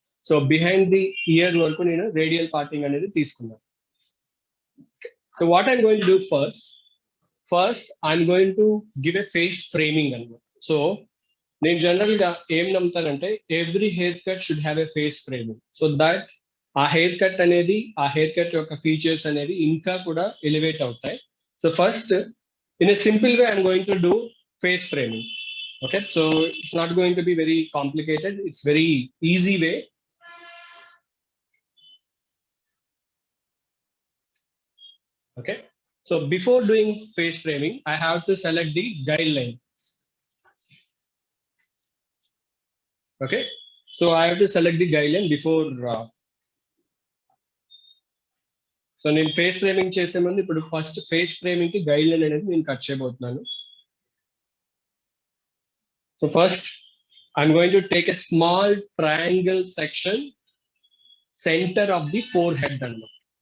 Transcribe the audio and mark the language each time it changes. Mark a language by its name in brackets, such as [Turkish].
[Telugu] So behind the year వరకు నేను radial parting అనేది తీసుకున్నాను. [English] So what I'm going to do first, first I'm going to give a face framing anamata. [Telugu] So నేను general గా ఏం నమ్ముతానంటే [English] every haircut should have a face framing, [Telugu] so that ఆ hair cut అనేది, ఆ hair cut యొక్క features అనేది ఇంకా కూడా ఎలివేట్ అవుతాయి. [English] So first in a simple way I'm going to do face framing. Okay, so it's not going to be very complicated, it's very easy way. Okay, so before doing face framing I have to select the guideline. Okay, so I have to select the guideline before [Telugu] so నేను face framing చేసే ముందు ఇప్పుడు first face framing కి guideline అనేది నేను cut చేయబోతున్నాను. [English] So first I'm going to take a small triangle section center of the forehead అన్నమాట.